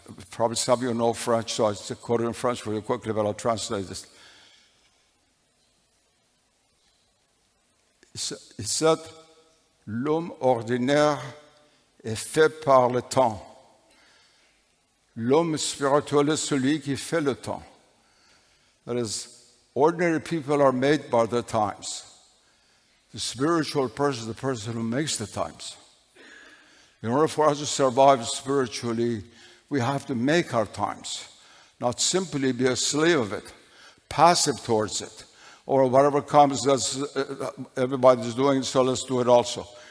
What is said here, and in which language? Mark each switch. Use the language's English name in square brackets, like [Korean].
[English] Probably some of you know French, so I quote it in French really quickly, but I'll translate this. [French] Il [English] said, [French] l'homme ordinaire est fait par le temps. L'homme spirituel est celui qui fait le temps. [English] That is, ordinary people are made by the times. The spiritual person is the person who makes the times. In order for us to survive spiritually, we have to make our times, not simply be a slave of it, passive towards it, or whatever comes, everybody's doing, so let's do it also.